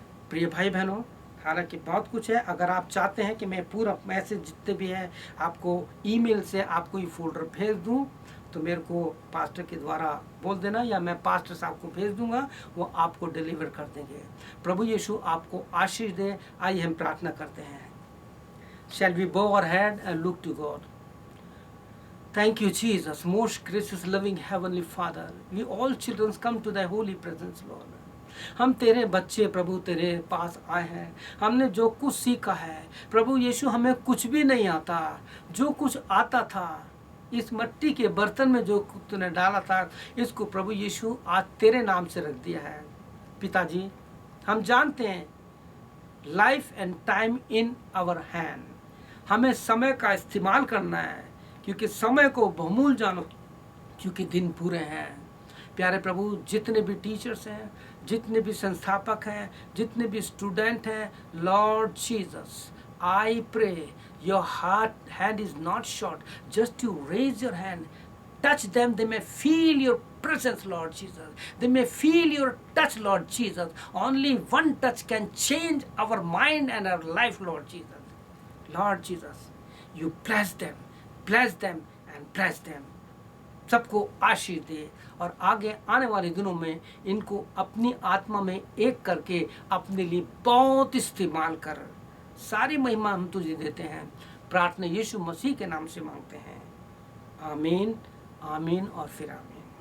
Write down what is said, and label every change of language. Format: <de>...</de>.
<hi>प्रिय भाई बहनों, हालांकि बहुत कुछ है, अगर आप चाहते हैं कि मैं पूरा मैसेज जितने भी है आपको ईमेल से आपको ये फोल्डर भेज दूं तो मेरे को पास्टर के द्वारा बोल देना, या मैं पास्टर साहब को भेज दूंगा, वो आपको डिलीवर कर देंगे। प्रभु यीशु आपको आशीष दे। आइए हम प्रार्थना करते हैं।</hi> <en>Shall we bow our head and look to God? Thank you, Jesus, most gracious, loving Heavenly Father. We all children come to Thy holy presence, Lord.</en> <hi>हम तेरे बच्चे प्रभु तेरे पास आए हैं। हमने जो कुछ सीखा है प्रभु यीशु, हमें कुछ भी नहीं आता। जो कुछ आता था इस मिट्टी के बर्तन में जो तूने डाला था, इसको प्रभु यीशु आज तेरे नाम से रख दिया है। पिताजी, हम जानते हैं</hi> <en>life and time in our hand,</en> <hi>हमें समय का इस्तेमाल करना है, क्योंकि समय को बहुमूल्य जानो, क्योंकि दिन पूरे हैं। प्यारे प्रभु, जितने भी टीचर्स हैं, जितने भी संस्थापक हैं, जितने भी स्टूडेंट हैं,</hi> <en>Lord Jesus, I pray your heart hand is not short, just to raise your hand, touch them, they may feel your presence, Lord Jesus. They may feel your touch, Lord Jesus. Only one touch can change our mind and our life, Lord Jesus. Lord Jesus, you bless them and bless them.</en> <hi>सबको आशीष दे और आगे आने वाले दिनों में इनको अपनी आत्मा में एक करके अपने लिए बहुत इस्तेमाल कर। सारी महिमा हम तुझे देते हैं, प्रार्थना यीशु मसीह के नाम से मांगते हैं, आमीन, आमीन और फिर आमीन।</hi>